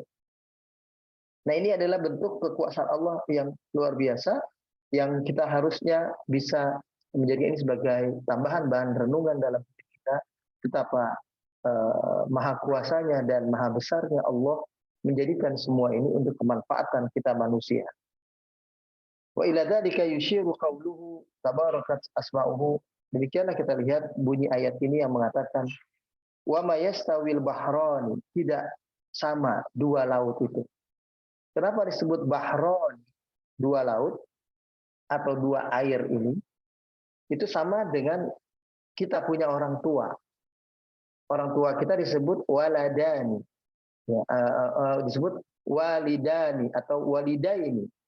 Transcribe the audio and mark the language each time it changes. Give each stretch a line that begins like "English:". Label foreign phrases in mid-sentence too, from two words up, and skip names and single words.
Indonesian: Nah, ini adalah bentuk kekuasaan Allah yang luar biasa, yang kita harusnya bisa menjadi ini sebagai tambahan bahan renungan dalam hidup kita, betapa maha kuasanya dan maha besarnya Allah menjadikan semua ini untuk kemanfaatan kita manusia.
Arabic: وإلى ذلك يشير قوله تباركت أسماؤه.
Indonesian: Demikianlah kita lihat bunyi ayat ini yang mengatakan
Arabic: وما يستوي البحران,
Indonesian: tidak sama dua laut itu. Kenapa disebut bahron, dua laut atau dua air ini? Itu sama dengan kita punya orang tua. Orang tua kita disebut waladani, ya, disebut walidani atau walidaini.